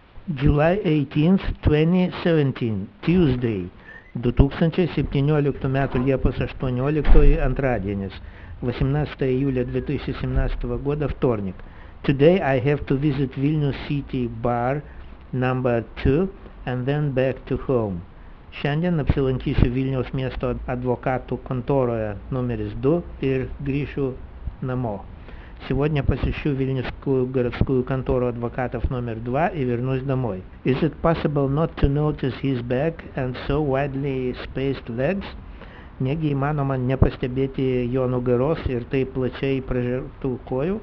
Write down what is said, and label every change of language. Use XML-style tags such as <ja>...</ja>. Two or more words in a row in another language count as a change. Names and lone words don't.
<en>July 18th, 2017, Tuesday,</en> <lt>2017 metų Liepos 18 antradienis,</lt> <ru>18 июля 2017 года вторник.</ru> <en>Today I have to visit Vilnius City Bar number 2 and then back to home.</en> <lt>Šiandien apsilankysiu Vilniaus miesto advokatų kontoroje numeris 2 ir grįšiu namo.</lt> <ru>Сегодня посещу Вильнюсскую городскую контору адвокатов номер 2 и вернусь домой.</ru> <en>Is it possible not to notice his back and so widely spaced legs?</en> <lt>Negi įmanoma nepastebėti jo nugaros ir taip plačiai прожертую кою?</lt>